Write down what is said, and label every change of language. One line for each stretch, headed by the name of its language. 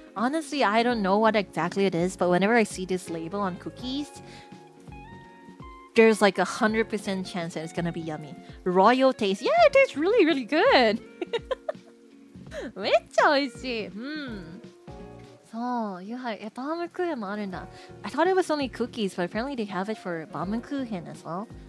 English: Honestly, I don't know what exactly it is, but whenever I see this label on cookies, there's like 100% chance that it's gonna be yummy. Royal taste. Yeah, it tastes really, really good.
Japanese: めっちゃ美味しい。そう、バームクーヘンもあるんだ。
English: I thought it was only cookies, but apparently they have it for バームクーヘン as well.